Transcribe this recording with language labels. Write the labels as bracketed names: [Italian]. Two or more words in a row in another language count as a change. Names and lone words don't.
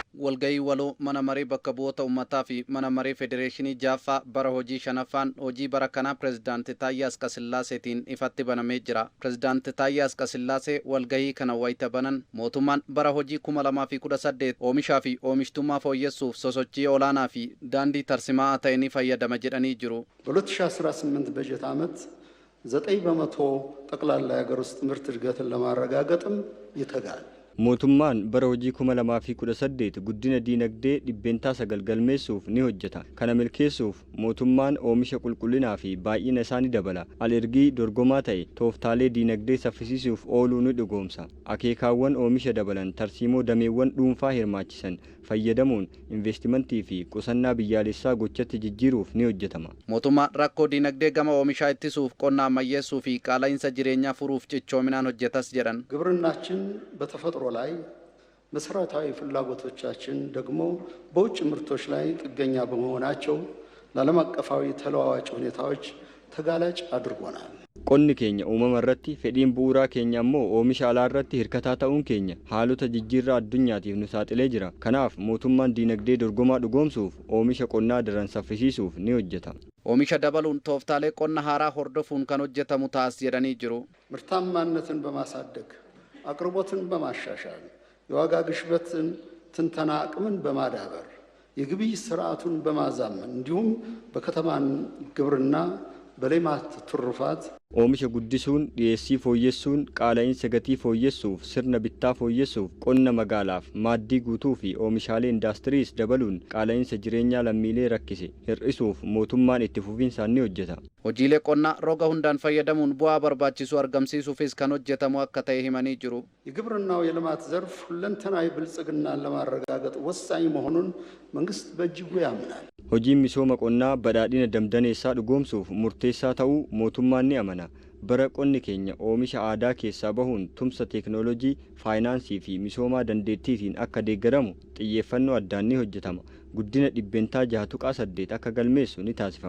[Oromo] walgahii waloo mana marii bakka bu'oota uummataa fi mana marii federeeshinii jaaffaa bara hojii shanaffaan hojii bara kanaa pirezidaantii Taayyee Asqasillaaseetiin ifatti banamee jira. Pirezidaantii Taayyee Asqasillaasee walgahii kana wayita banan mootummaan bara hojii 2018 oomishaa fi oomishtummaa fooyyessuuf sosochii olaanaa fi daandii tarsimaa ta'e ni fayyadama jedhanii jiru. [Amharic] በ2018 በጀት ዓመት 9 በመቶ ጠቅላላ የሀገር ውስጥ ምርት እድገትን ለማረጋገጥም ይተጋል። [Oromo] mootummaan bara hojii 2018 guddina diinagdee dhibbeentaa 9 galmeessuuf ni hojjeta. Kana milkeessuuf mootummaan oomisha qulqullinaa fi baay'ina isaa ni dabala. Alergii dorgomaa ta'e tooftaalee diinagdee saffisiisuuf ooluu ni dhugoomsa. Akeekaawwan oomisha dabalan tarsiimoo dameewwan dhuunfaa hirmaachisan fayyadamuun investimentii fi qusannaa biyyaalessaa gochatti jijjiiruuf ni hojjetama. Mootummaan rakkoo diinagdee gama oomishaa ittisuuf qonna ammayyeessuu fi qaala'insa jireenyaa furuuf cichoominaan hojjetas jedhan. [Amharic] ግብርናችን በተፈጥሮ ላይ መሰረታዊ ፍላጎቶቻችን ደግሞ በውጭ ምርቶች ላይ ጥገኛ በመሆናቸው ለዓለም አቀፋዊ ተለዋዋጭ ሁኔታዎች ተጋላጭ አድርጎናል። [Oromo] qonni keenya uumama irratti fedhiin bu'uuraa keenya ammoo oomisha alaa irratti hirkataa ta'uun keenya haalota jijjiirraa addunyaatiif nu saaxilee jira. Kanaaf mootummaan diinagdee dorgomaa dhugoomsuuf oomisha qonnaa daran saffisiisuuf ni hojjeta. Oomisha dabaluun tooftaalee qonna haaraa hordofuun kan hojjetamu taas jedhanii jiru. [Amharic] ምርታማነትን በማሳደግ አቅርቦትን በማሻሻል የዋጋ ግሽበትን ትንተና አቅምን በማዳበር የግብይት ስርዓቱን በማዛመን እንዲሁም በከተማን ግብርና በሌማት ትሩፋት [Oromo] oomisha guddisuun dhiyeessii fooyyessuun qaala'insa gatii fooyyessuuf sirna bittaa fooyyessuuf qonna magaalaaf maaddii guutuu fi oomishaalee indaastiriis dabaluun qaala'insa jireenyaa lammiilee rakkise hir'isuuf mootummaan itti fufiinsaan ni hojjeta. Hojiilee qonnaa roga hundaan fayyadamuun bu'aa barbaachisu argamsiisuufis kan hojjetamu akka ta'e himanii jiru. [Amharic] የግብርናው የልማት ዘርፍ ሁለንተናዊ ብልጽግናን ለማረጋገጥ ወሳኝ መሆኑን መንግስት በእጅጉ ያምናል. [Oromo] hojiin misooma qonnaa badhaadhina damdaneessaa dhugoomsuuf murteessaa ta'uu mootummaan ni amana. bara qonni keenya oomisha aadaa keessaa bahuun tumsa teeknooloojii, faayinaansii fi misoomaa dandeettiitiin akka deeggaramu xiyyeeffannoo addaan ni hojjetama. guddina dhibbeentaa 6.8 akka galmeessu ni taasifama.